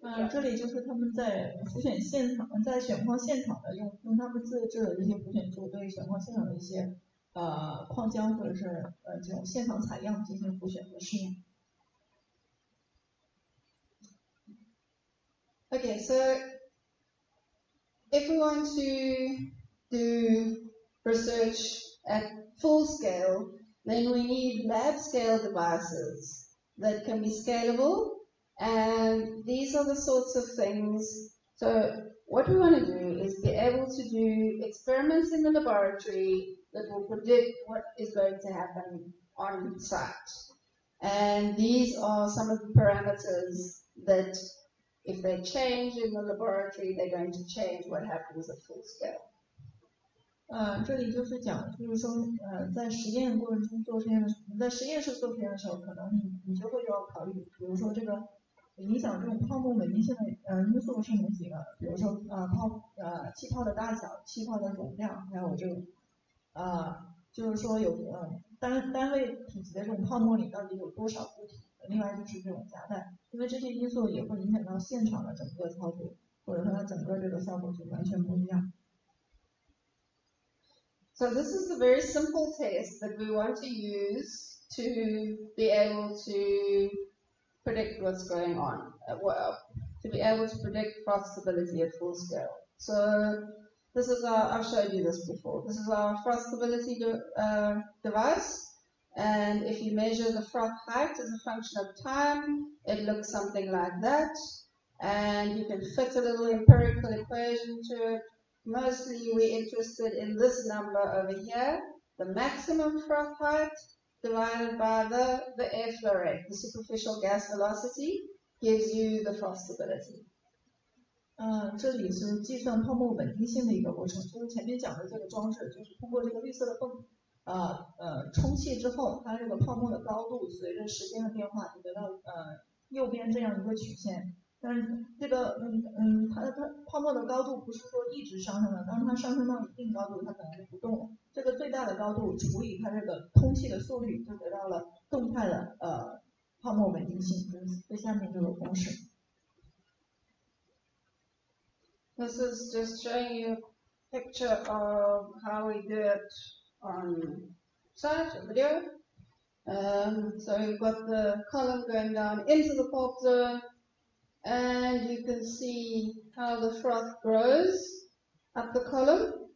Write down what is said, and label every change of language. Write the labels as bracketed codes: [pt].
[zh] 这里就是他们在浮选现场，在选矿现场的用他们自制的这些浮选柱对选矿现场的一些矿浆或者是这种现场采样进行浮选和试验。 [en] Okay, so if we want to do research at full scale, then we need lab scale devices that can be scalable, and these are the sorts of things. So what we want to do is be able to do experiments in the laboratory that will predict what is going to happen on site. And these are some of the parameters that if they change in the laboratory, they're going to change what happens at full scale. [zh] 这里就是讲，就是说，在实验过程中做实验的，在实验室做实验的时候，可能你就会要考虑，比如说这个影响这种泡沫稳定性的因素是哪几个？比如说气泡的大小、气泡的容量，还有这种就是说有单位体积的这种泡沫里到底有多少固体？另外就是这种夹带，因为这些因素也会影响到现场的整个操作，或者说它整个这个效果就完全不一样。 [en] So this is a very simple test that we want to use to be able to predict what's going on, to be able to predict froth stability at full scale. So this is I've showed you this before. This is our froth stability device. And if you measure the froth height as a function of time, it looks something like that. And you can fit a little empirical equation to it. Mostly we're interested in this number over here, the maximum froth height divided by the airflow rate, the superficial gas velocity, gives you the froth stability. [zh] 这里是计算泡沫稳定性的一个过程，就是前面讲的这个装置，就是通过这个绿色的泵充气之后，它这个泡沫的高度随着时间的变化，就得到右边这样一个曲线。但是这个它泡沫的高度不是说一直上升的，当它上升到一定高度，它可能就不动了。这个最大的高度除以它这个通气的速率，就得到了动态的泡沫稳定性，就是最下面这个公式。 [en] This is just showing you a picture of how we do it on site, a video. So we've got the column going down into the pulp zone, and you can see how the froth grows up the column.